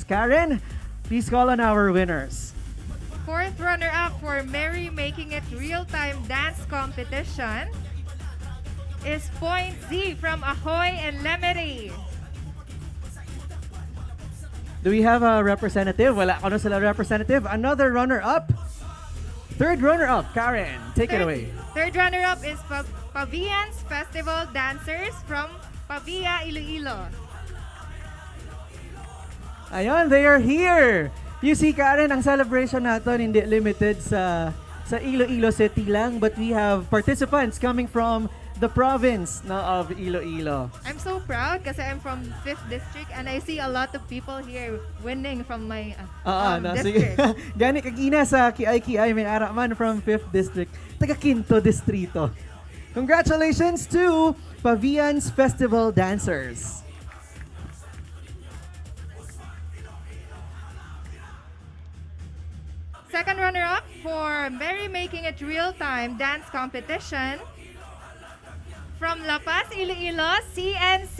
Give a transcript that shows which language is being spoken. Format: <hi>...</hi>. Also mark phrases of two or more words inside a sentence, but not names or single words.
<en>Karen, please call on our winners. Fourth runner-up for Merry Making It Real Time Dance Competition is Point Z from Ahoy and Lemery. Do we have a representative?</en> <hil>Wala ko na sila representative.</hil> <en>Another runner-up. Third runner-up, Karen, take it away. Third runner-up is Pavian's Festival Dancers from Pavia, Iloilo. Ayun, they are here. You see,</en> <tl>Karen, ang celebration natin hindi limited sa Iloilo City lang,</tl> <en>but we have participants coming from the province of Iloilo. I'm so proud kasi I'm from 5th District and I see a lot of people here winning from my district.</en> <hil>Gani kagina sa Kiay may araman from 5th District, taga Quinto Distrito.</hil> <en>Congratulations to Pavian's Festival Dancers. Second runner-up for Merry Making It Real Time Dance Competition from La Paz, Iloilo, CNC.</en>